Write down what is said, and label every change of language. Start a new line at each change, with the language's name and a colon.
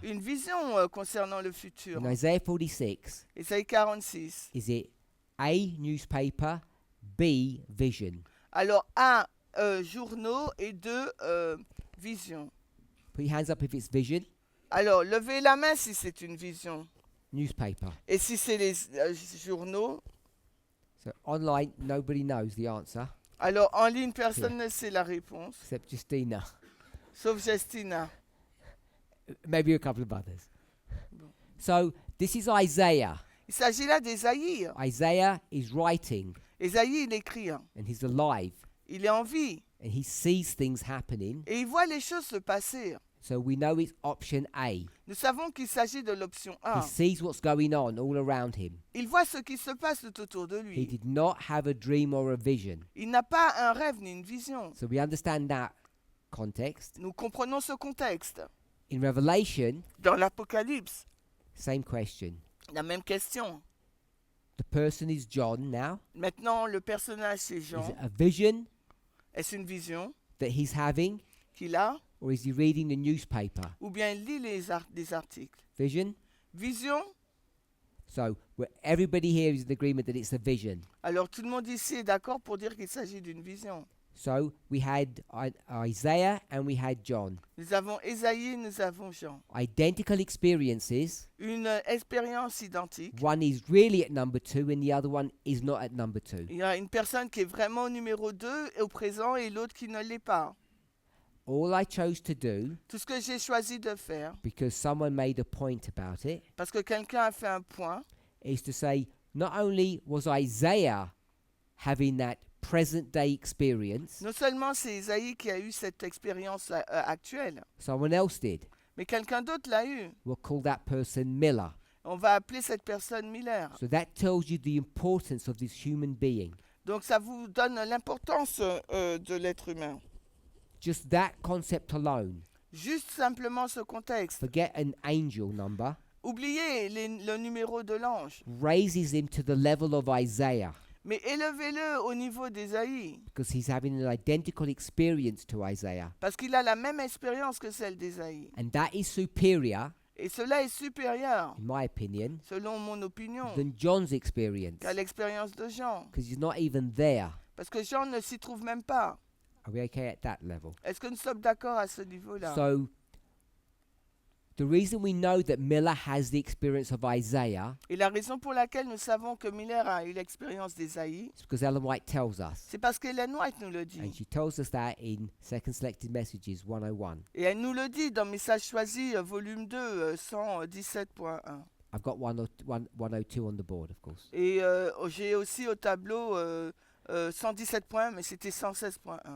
French: une vision concernant le futur.
English: In Isaiah 46,
French: Ésaïe 46.
English: is it A, newspaper, B, vision?
French: Alors, un, journaux et deux, visions.
English: Put your hands up if it's vision.
French: Alors, levez la main si c'est une vision.
English: Newspaper.
French: Et si c'est les journaux,
English: So online, nobody knows the answer
French: alors en ligne, personne ne sait la réponse,
English: except Justina.
French: sauf Justina.
English: Maybe a couple of others.
French: Bon.
English: So this is Isaiah.
French: Il s'agit là d'Ésaïe.
English: Isaiah is writing
French: Ésaïe, il écrit, hein.
English: and he's alive
French: Il est en vie
English: and he sees things happening.
French: et il voit les choses se passer.
English: So we know it's option A.
French: Nous savons qu'il s'agit de l'option
English: He
French: 1.
English: sees what's going on all around him.
French: Il voit ce qui se passe tout autour de
English: He
French: lui.
English: did not have a dream or a vision.
French: Il n'a pas un rêve ni une vision.
English: So we understand that context.
French: Nous comprenons ce contexte.
English: In Revelation,
French: Dans l'Apocalypse,
English: same question.
French: la même question.
English: The person is John now.
French: Maintenant, le personnage, c'est
English: Is
French: Jean.
English: it a vision
French: Est-ce une vision
English: that he's having,
French: qu'il a
English: or is he reading the newspaper?
French: ou bien il lit des articles?
English: Vision.
French: Vision?
English: So everybody here is in agreement that it's a vision.
French: Alors tout le monde ici est d'accord pour dire qu'il s'agit d'une vision.
English: So we had Isaiah and we had John.
French: Nous avons Ésaïe, nous avons Jean.
English: Identical experiences.
French: Une expérience identique.
English: One is really at number 2 and the other one is not at number 2.
French: Il y a une personne qui est vraiment au numéro 2 au présent et l'autre qui ne l'est pas.
English: All I chose to do,
French: Tout ce que j'ai choisi de faire,
English: because someone made a point about it,
French: parce que quelqu'un a fait un point,
English: is to say not only was Isaiah having that present day experience,
French: non seulement c'est Ésaïe qui a eu cette expérience actuelle,
English: someone else did.
French: mais quelqu'un d'autre l'a eu.
English: We'll call that person Miller.
French: On va appeler cette personne Miller.
English: So that tells you the importance of this human being.
French: Donc ça vous donne l'importance de l'être humain.
English: Just that concept alone.
French: Juste simplement ce contexte.
English: Forget an angel number.
French: Oubliez le numéro de l'ange,
English: Raises him to the level of Isaiah
French: mais élevez-le au niveau d'Ésaïe,
English: because he's having an identical experience to Isaiah.
French: parce qu'il a la même expérience que celle d'Ésaïe.
English: And that is superior,
French: Et cela est supérieur,
English: in my opinion,
French: selon mon opinion,
English: than John's experience
French: qu'à l'expérience de Jean.
English: because he's not even there.
French: Parce que Jean ne s'y trouve même pas.
English: Are we okay at that level?
French: Est-ce que nous sommes d'accord à ce niveau-là?
English: So the reason we know that Miller has the experience of Isaiah
French: Et la raison pour laquelle nous savons que Miller a eu l'expérience d'Ésaïe,
English: is because Ellen White tells us.
French: c'est parce qu'Ellen White nous le
English: And
French: dit.
English: she tells us that in Second Selected Messages 101.
French: Et elle nous le dit dans Message choisi, volume 2, 117.1.
English: I've got 102 on the board, of course.
French: Et j'ai aussi au tableau 117 points, mais c'était 116.1.